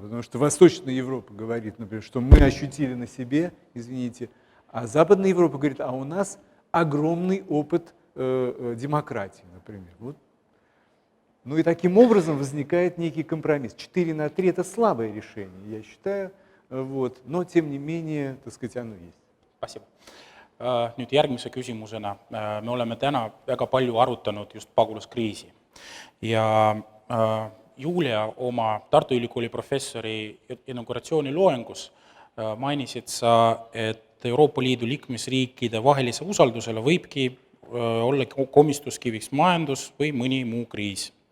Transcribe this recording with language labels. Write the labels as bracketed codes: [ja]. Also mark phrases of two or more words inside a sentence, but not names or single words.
[ru] Потому что Восточная Европа говорит, например, что мы ощутили на себе, извините, а Западная Европа говорит, а у нас огромный опыт демократии, например. Вот. Ну и таким образом возникает некий компромисс. 4-3 – это слабое решение, я считаю, вот. Но тем не менее, так сказать, оно есть. Спасибо. [et] Nüüd järgmise küsimusena me oleme täna väga palju arutanud just pagulaskriisi ja Julia oma Tartu Ülikooli professori inauguratsiooniloengus mainisid sa, et Euroopa Liidu liikmesriikide vahelise usaldusele võibki olla komistuskiviks majandus või mõni muu kriis.